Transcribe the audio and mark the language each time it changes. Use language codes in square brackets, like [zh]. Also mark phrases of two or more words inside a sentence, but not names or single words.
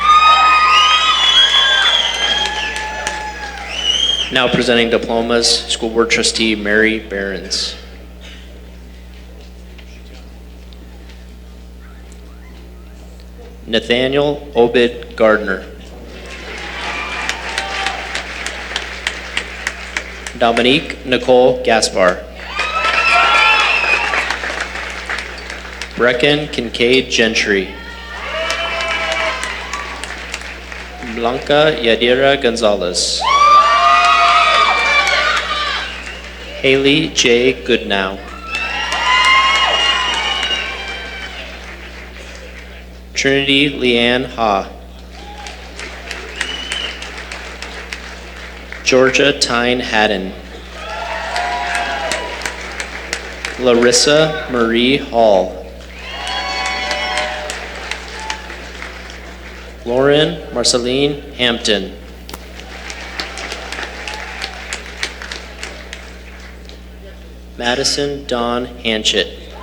[en] Now presenting diplomas, School Board Trustee Mary Behrens. Nathaniel Obed Gardner. Dominique Nicole Gaspar. Brecken Kincaid Gentry. Blanca Yadira Gonzalez. Haley J. Goodnow. Trinity Leanne Ha. Georgia Tyne Haddon. Larissa Marie Hall. Lauren Marceline Hampton. Madison Dawn Hanchett.